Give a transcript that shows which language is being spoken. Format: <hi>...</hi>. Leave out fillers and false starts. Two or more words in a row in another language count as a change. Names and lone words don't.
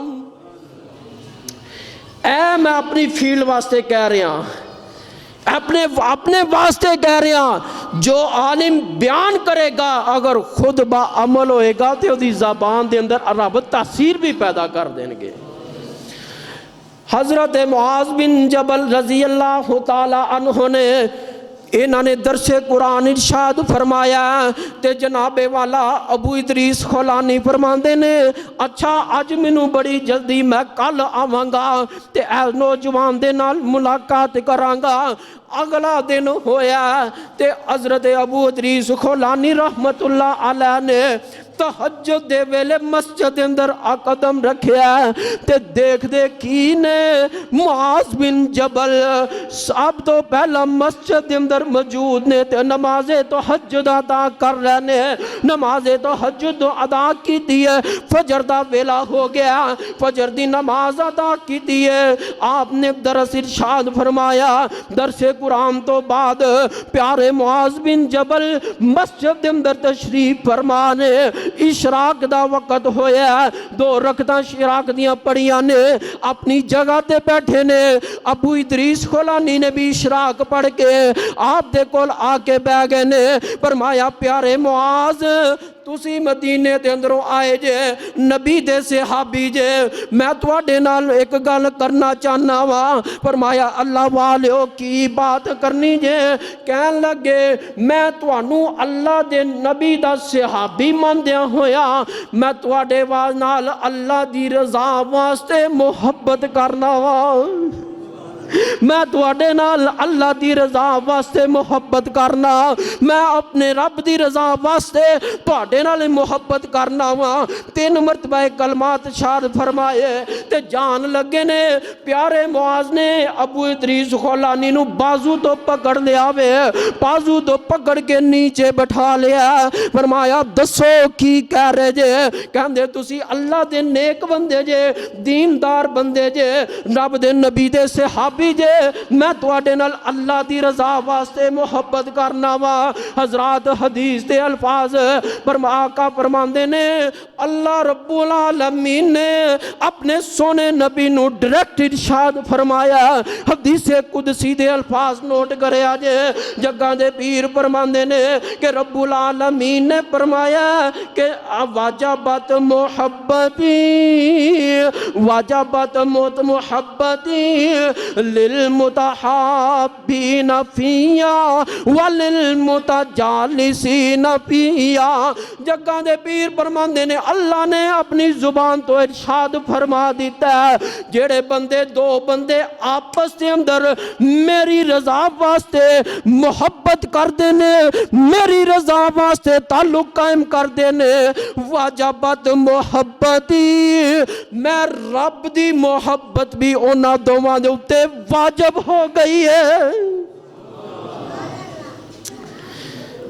<pa>اے میں اپنی فیلڈ واسطے کہہ رہا ہوں، اپنے واسطے کہہ رہے ہیں، جو عالم بیان کرے گا اگر خود با عمل ہوئے گا تو دی زبان دے اندر رب تاثیر بھی پیدا کر دیں گے۔ حضرت معاذ بن جبل</pa> <ar>رضی اللہ تعالی عنہ</ar> <pa>نے انہوں نے درس قرآن ارشاد فرمایا تے جناب والا ابو ادریس خولانی فرماندے نے اچھا اج مینوں بڑی جلدی میں کل آواں گا تے اے نوجوان دے نال ملاقات کراں گا۔ اگلا دن ہویا تے حضرت ابو ادریس خولانی</pa> <ar>رحمت اللہ علیہ</ar> <pa>نے تہجد دے ویلے مسجد اندر قدم رکھیا تے دیکھ دے کی نے معاذ بن جبل سب تو پہلا مسجد اندر موجود نے تے نماز تہجد ادا کر رہے نے، نماز تہجد ادا کی دیئے، فجر دا ویلا ہو گیا، فجر دی نماز ادا کی دیئے، آپ نے درس ارشاد فرمایا درس قرآن تو بعد پیارے معاذ بن جبل مسجد اندر تشریف فرمانے اشراق دا وقت ہویا، 2 رکعتاں اشراق دیاں پڑھیاں نے، اپنی جگہ تے بیٹھے نے، ابو ادریس خولانی نے بھی اشراق پڑھ کے آپ دے کول آ کے بیٹھ گئے نے۔ فرمایا پیارے معاذ تسی مدینے دے اندروں آئے جے، نبی دے صحابی جے، میں تواڈے نال ایک گل کرنا چاہنا وا۔ فرمایا اللہ والیو کی بات کرنی جے؟ کہن لگے میں توانوں اللہ دے نبی دا صحابی مندیاں ہویا میں تواڈے نال اللہ دی رضا واسطے محبت کرنا وا، میں تواڈے نال اللہ دی رضا واسطے محبت کرنا، میں اپنے رب دی رضا واسطے تواڈے نال محبت کرنا وا۔ 3 مرتبہ کلمات ارشاد فرمائے تے جان لگے نے۔ پیارے معاذ نے ابو ادریس خولانی نو بازو تو پکڑ لیا وے، بازو تو پکڑ کے نیچے بٹھا لیا، فرمایا دسو کی کہہ رہے جے؟ کہندے تسی اللہ دے نیک بندے جے، دیندار بندے جے، رب دے نبی دے صحابی جے، میں تواڈے نال اللہ دی رضا واسطے محبت کرنا وا۔ حضرات حدیث دے الفاظ آقا فرماندے نے اللہ رب العالمین نے اپنے سونے نبی نو ڈائریکٹ ارشاد فرمایا، حدیث قدسی دے الفاظ نوٹ کرے آجے، جگہ دے پیر فرماندے نے کہ رب العالمین نے فرمایا کہ</pa> <ar>واجبت محبتی واجبت موت محبتی للمتحابین فیا وللمتجالسین فیا۔</ar> <pa>جگہ دے پیر فرماندے نے اللہ نے اپنی زبان تو ارشاد فرما دیتا ہے جڑے بندے 2 بندے آپس دے اندر میری رضا واسطے محبت کر دینے، میری رضا واسطے تعلق قائم کر دینے،</pa> <ar>واجبت محبتی</ar> <pa>میں رب دی محبت بھی اونا دوواں دے اتے واجب ہو گئی ہے۔</pa>